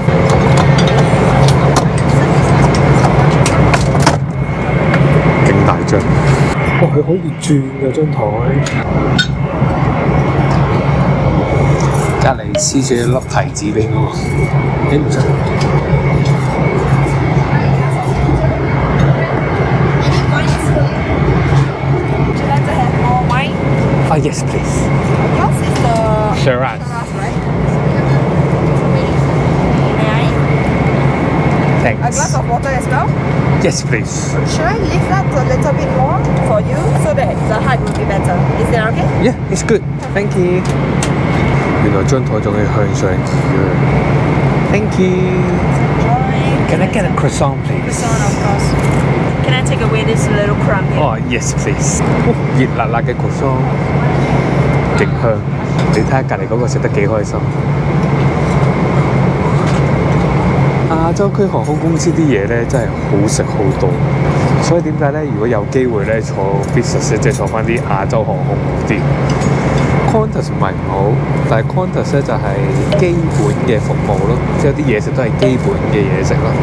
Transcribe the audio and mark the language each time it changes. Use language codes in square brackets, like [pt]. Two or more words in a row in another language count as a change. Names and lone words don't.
[yue] 勁大張，哇！佢可以轉嘅張台。隔離黐住一粒提子俾我，你唔使。 [en] Oh yes, please. Yours is the Shiraz. right? May I? A Thanks. glass of water as well? Yes, please. Should I lift that a little bit more for you so that the height will be better? Is that okay? Yeah, it's good. Thank you. [yue] 原來張台仲要向上移嘅。 [en] Thank you. Can I get a croissant, please? Croissant, of course. Can I take away this little crumb here? Oh yes, please. [yue] 熱辣辣嘅 croissant，勁香。你睇下隔離嗰個食得幾開心。亞洲區航空公司啲嘢咧真係好食好多，所以點解咧？如果有機會咧坐 business 即係坐翻啲亞洲航空啲。Qantas 唔係唔好，但係 Qantas 咧就係基本嘅服務咯，即係有啲嘢食都係基本嘅嘢食咯。